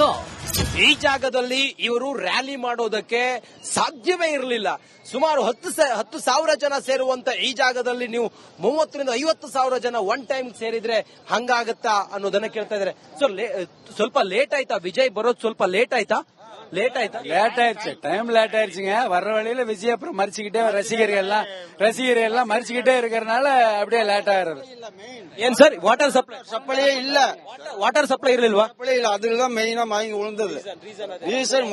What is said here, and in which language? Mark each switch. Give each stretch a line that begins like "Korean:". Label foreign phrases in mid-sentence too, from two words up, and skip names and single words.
Kannada: ಈ ಜಾಗದಲ್ಲಿ ಇವರು ರ್ಯಾಲಿ ಮಾಡೋದಕ್ಕೆ ಸಾಧ್ಯವೇ ಇರಲಿಲ್ಲ. ಸುಮಾರು 10,000 ಜನ ಸೇರುವಂತ ಈ ಜಾಗದಲ್ಲಿ ನೀವು 30ರಿಂದ 50,000 ಜನ
English: one time
Kannada: ಸೇರಿದ್ರೆ ಹಂಗಾಗತ್ತಾ ಅನ್ನೋದನ್ನ ಕೇಳ್ತಾ ಇದ್ದಾರೆ. ಸ್ವಲ್ಪ ಲೇಟ್ ಆಯ್ತಾ ವಿಜಯ್ ಬರೋದು? ಸ್ವಲ್ಪ ಲೇಟ್ ಆಯ್ತಾ?
Tamil: லேட் ஆயிடுச்சு,
English: time late
Tamil: ஆயிடுச்சுங்க. வர்ற வழியில விஜய் அப்புறம் மறிச்சுக்கிட்டே ரசிகர் எல்லாம் மறிச்சுக்கிட்டே இருக்கிறதுனால அப்படியே லேட் ஆயிடுறது. ஏன் சார்
English: water supply
Tamil: இல்ல?
English: water supply
Tamil: இல்ல, அதுதான் மெயினா வாங்கி விழுந்தது ரீசன்.